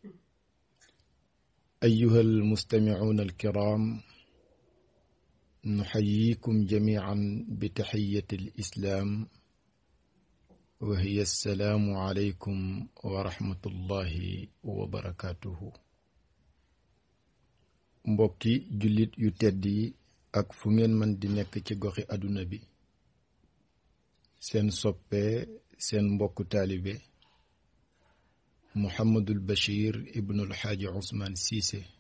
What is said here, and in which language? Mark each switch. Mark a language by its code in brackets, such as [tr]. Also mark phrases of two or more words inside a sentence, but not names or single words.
[ar] أيها المستمعون الكرام، نحييكم جميعا بتحية الإسلام وهي السلام عليكم ورحمة الله وبركاته. [wo] mbokki jullit yu tedd yi ak fu ngeen mën di nekk ci goxi àdduna bi, seen soppe seen mbokku taalibe Mouhamadul Bachir ibnul Xaaji Ousmane Cissé